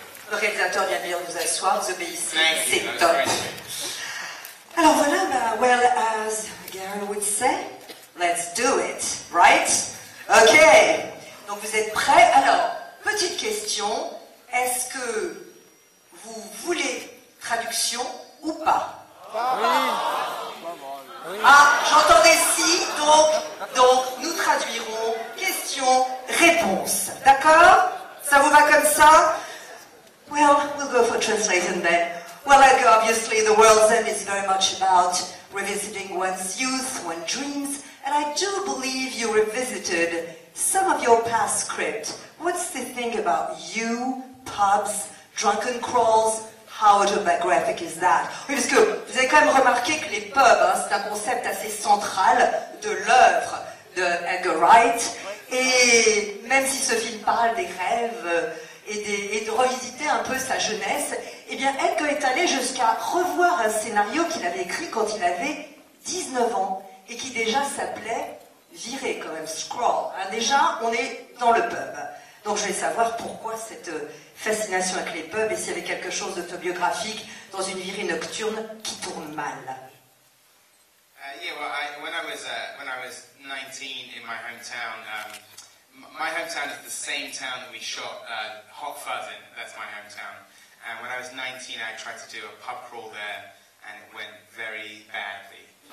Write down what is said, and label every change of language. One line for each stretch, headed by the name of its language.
French: Le réalisateur vient bien vous asseoir, vous obéissez, c'est top. Alors voilà,
English: well, as Gary would say, let's do it, right?
French: Ok, donc vous êtes prêts? Alors, petite question, est-ce que vous voulez traduction ou pas? Ah, j'entendais si, donc nous traduirons question-réponse, d'accord? Ça vous va comme ça?
English: Well, we'll go for translation then. Well, Edgar, obviously the World's End is very much about revisiting one's youth, one's dreams, and I do believe you revisited some of your past script. What's the thing about you, pubs, drunken crawls? How autobiographic is that?
French: Oui, parce que vous avez quand même remarqué que les pubs, c'est un concept assez central de l'œuvre de Edgar Wright. Et même si ce film parle des rêves et de revisiter un peu sa jeunesse, eh bien Edgar est allé jusqu'à revoir un scénario qu'il avait écrit quand il avait 19 ans et qui déjà s'appelait Virer quand même, Scroll. Hein, déjà, on est dans le pub. Donc je vais savoir pourquoi cette fascination avec les pubs et s'il y avait quelque chose d'autobiographique dans une virée nocturne qui tourne mal.
English: Yeah, well, when I was 19 in my hometown, my hometown is the same town that we shot Hot Fuzz in. That's my hometown. And when I was 19, I tried to do a pub crawl there, and it went very badly.